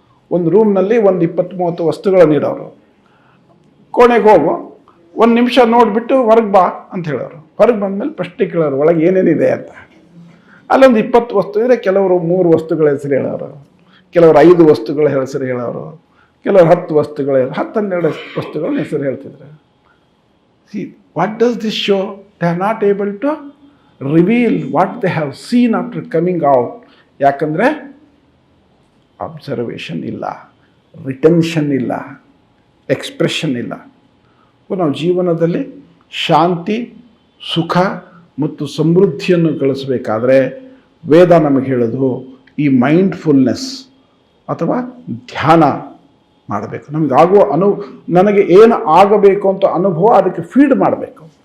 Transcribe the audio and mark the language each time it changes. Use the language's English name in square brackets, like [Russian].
[Kannada] ಒಂದು ರೂಮ್ನಲ್ಲಿ ಒಂದು 20-30 ವಸ್ತುಗಳನ್ನು ಇಡೋರು. ಕೋಣೆಗೆ ಹೋಗು, 1 ನಿಮಿಷ ನೋಡಿಬಿಟ್ಟು ಹೊರಗೆ ಬಾ ಅಂತ ಹೇಳೋರು. ಹೊರಗೆ ಬಂದಮೇಲೆ ಪ್ರಶ್ನೆ ಕೇಳೋರು, ಒಳಗೆ ಏನೇನಿದೆ ಅಂತ. ಅಲ್ಲೊಂದು 20 ವಸ್ತು ಇದ್ದರೆ ಕೆಲವರು 3 ವಸ್ತುಗಳ ಹೆಸರು ಹೇಳೋರು, ಕೆಲವರು 5 ವಸ್ತುಗಳ ಹೆಸರು ಹೇಳೋರು, ಕೆಲವರು 10 ವಸ್ತುಗಳ 10-12 ವಸ್ತುಗಳ ಹೆಸರು ಹೇಳ್ತಿದ್ರು. [English] See, what does this show? They are not able to reveal what they have seen after coming out. [Kannada] ಯಾಕಂದರೆ ಅಬ್ಸರ್ವೇಷನ್ ಇಲ್ಲ, ರಿಟೆನ್ಷನ್ ಇಲ್ಲ, ಎಕ್ಸ್ಪ್ರೆಷನ್ ಇಲ್ಲ. ನಾವು ಜೀವನದಲ್ಲಿ ಶಾಂತಿ, ಸುಖ ಮತ್ತು ಸಮೃದ್ಧಿಯನ್ನು ಗಳಿಸಬೇಕಾದ್ರೆ ವೇದ ನಮಗೆ ಹೇಳೋದು ಈ ಮೈಂಡ್ಫುಲ್ನೆಸ್ ಅಥವಾ ಧ್ಯಾನ ಮಾಡಬೇಕು. ನಮಗಾಗುವ ನನಗೆ ಏನು ಆಗಬೇಕು ಅಂತ ಅನುಭವ ಅದಕ್ಕೆ ಫೀಡ್ ಮಾಡಬೇಕು.